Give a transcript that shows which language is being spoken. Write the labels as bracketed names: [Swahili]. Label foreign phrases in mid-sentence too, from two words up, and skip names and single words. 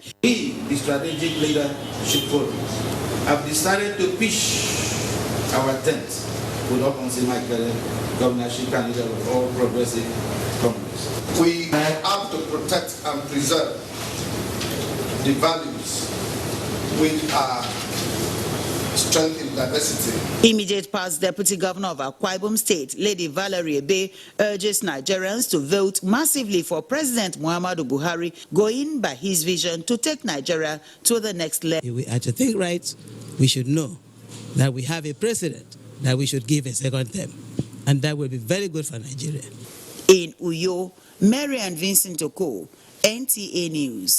[English] We, the strategic leadership forum, have decided to pitch our tent with Ogon Isema Ekere, governorship candidate of All Progressive Congress. We have to protect and preserve the values which are strength in diversity. Immediate past Deputy Governor of Akwa Ibom State, Lady Valerie Ebe, urges Nigerians to vote massively for President Muhammadu Buhari, going by his vision to take Nigeria to the next level. If we are to think right, we should know that we have a president that we should give a second term, and that will be very good for Nigeria. In Uyo, Mary and Vincent Oko, NTA News.